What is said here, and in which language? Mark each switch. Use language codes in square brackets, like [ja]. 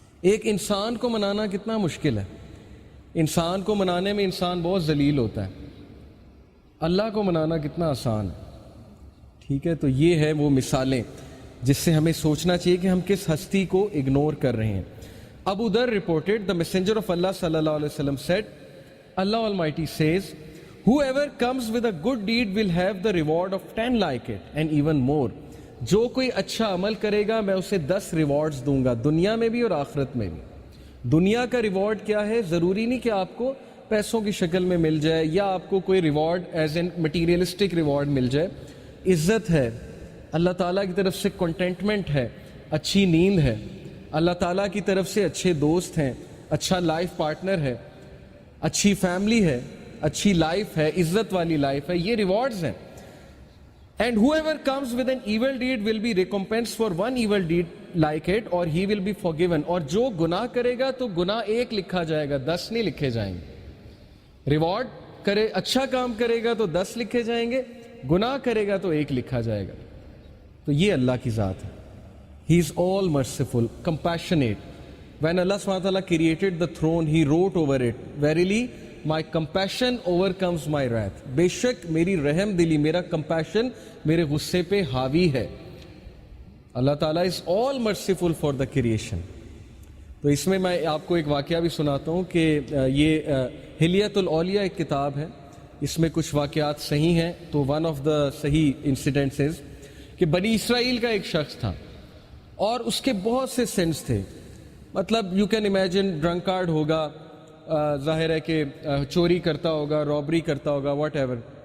[ur] ایک انسان کو منانا کتنا مشکل ہے, انسان کو منانے میں انسان بہت ذلیل ہوتا ہے, اللہ کو منانا کتنا آسان ہے. ٹھیک ہے, تو یہ ہے وہ مثالیں جس سے ہمیں سوچنا چاہیے کہ ہم کس ہستی کو اگنور کر رہے ہیں. [en] Abu Zar reported, the messenger of Allah sallallahu alaihi wasallam said, Allah Almighty says, whoever comes with a good deed will have the reward of 10 like it and even more. [ur] جو کوئی اچھا عمل کرے گا میں اسے 10 ریوارڈز دوں گا, دنیا میں بھی اور آخرت میں بھی. دنیا کا ریوارڈ کیا ہے؟ ضروری نہیں کہ آپ کو پیسوں کی شکل میں مل جائے یا آپ کو کوئی reward [en] as an materialistic reward [ur] مل جائے. عزت ہے, اللہ تعالیٰ کی طرف سے کنٹینٹمنٹ ہے, اچھی نیند ہے, اللہ تعالیٰ کی طرف سے اچھے دوست ہیں, اچھا لائف پارٹنر ہے, اچھی فیملی ہے, اچھی لائف ہے, عزت والی لائف ہے. یہ ریوارڈز ہیں. [en] And whoever comes with an evil deed will be recompensed for one evil deed like it or he will be forgiven. [ur] اور جو گناہ کرے گا تو گناہ 1 لکھا جائے گا, 10 نہیں لکھے جائیں گے. ریوارڈ کرے, اچھا کام کرے گا تو 10 لکھے جائیں گے, گناہ کرے گا تو 1 لکھا جائے گا. تو یہ اللہ کی ذات ہے. [en] He is all merciful, compassionate. When Allah subhanahu wa ta'ala created the throne, He wrote over it, Verily, my compassion overcomes my wrath. [ur] بے شک میری رحم دلی, میرا compassion میرے غصے پہ حاوی ہے. [en] اللہ تعالیٰ is all merciful for the creation. [ur] تو اس میں آپ کو ایک واقعہ بھی سناتا ہوں کہ یہ حلیۃ الاولیاء ایک کتاب ہے, اس میں کچھ واقعات صحیح ہیں. تو [en] one of the صحیح incidents is [ur] کہ بنی اسرائیل کا ایک شخص تھا اور اس کے بہت سے سینس تھے. مطلب [en] you can imagine, [ur] ڈرنکارڈ ہوگا, ظاہر ہے کہ چوری کرتا ہوگا, رابری کرتا ہوگا, [en] Whatever.